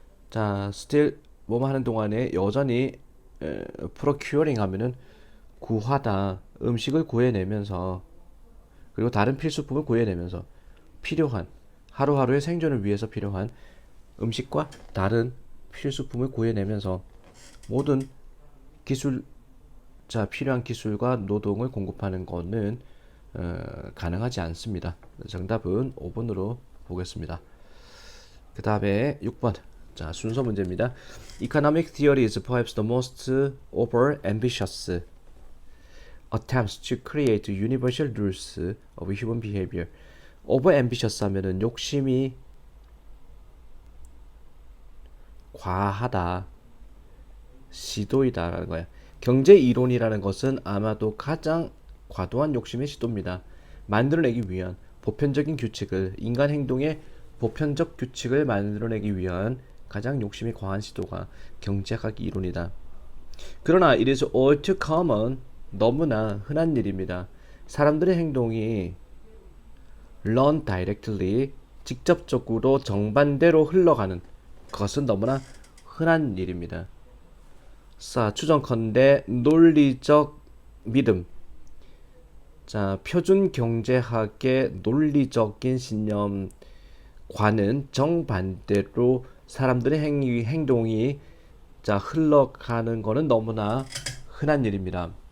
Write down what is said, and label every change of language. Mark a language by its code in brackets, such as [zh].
[ko] 자, still 뭐만 하는 동안에 여전히 procuring 하면은 구하다, 음식을 구해내면서, 그리고 다른 필수품을 구해내면서 필요한, 하루하루의 생존을 위해서 필요한 음식과 다른 필수품을 구해내면서 모든 기술, 필요한 기술과 노동을 공급하는 것은 가능하지 않습니다. 정답은 5번으로 보겠습니다. 그 다음에 6번. 자, 순서 문제입니다. [en] Economic theory is perhaps the most over-ambitious attempts to create universal rules of human behavior. [ko] over-ambitious 하면은 욕심이 과하다, 시도이다라는 거야. 경제 이론이라는 것은 아마도 가장 과도한 욕심의 시도입니다. 만들어내기 위한 보편적인 규칙을, 인간 행동의 보편적 규칙을 만들어내기 위한 가장 욕심이 과한 시도가 경제학 이론이다. 그러나 [en] it is all too common, [ko] 너무나 흔한 일입니다. 사람들의 행동이 run directly, 직접적으로 정반대로 흘러가는 것은 너무나 흔한 일입니다. 자, 추정컨대 논리적 믿음. 자, 표준 경제학의 논리적인 신념과는 정반대로 사람들의 행동이 흘러가는 것은 너무나 흔한 일입니다.